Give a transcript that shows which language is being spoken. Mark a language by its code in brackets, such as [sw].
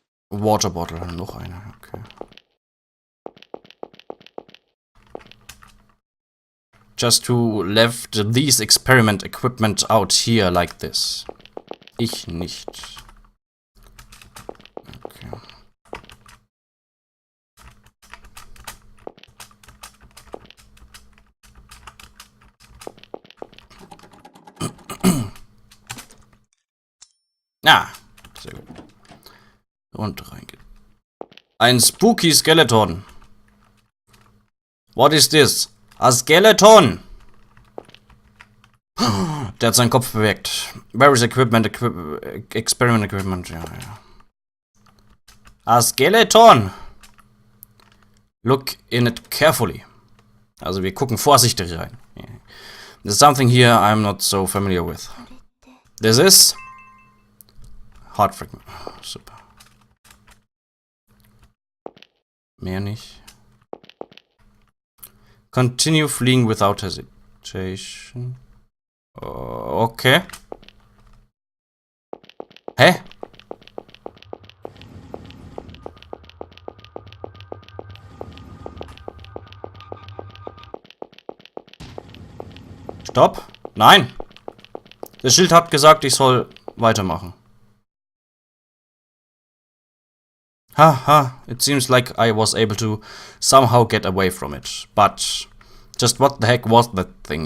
[de] Water Bottle, noch eine, okay. [en] Just who left these experiment equipment out here like this? [de] Ich nicht. Okay. Ah, sehr gut. Und reingehen. Ein spooky Skeleton. [en] What is this? A skeleton! [de] Der hat seinen Kopf bewegt. [en] Where is equipment? Experiment equipment. [de] Ja, ja. [en] A skeleton! Look in it carefully. [de] Also wir gucken vorsichtig rein. [en] Yeah. There's something here I'm not so familiar with. This is... Heart fragment. Super. [de] Mehr nicht. [en] Continue fleeing without hesitation. Okay. Hä? [de] Stopp. Nein. Das Schild hat gesagt, ich soll weitermachen. [en] Haha, it seems like I was able to somehow get away from it. But just what the heck was that thing?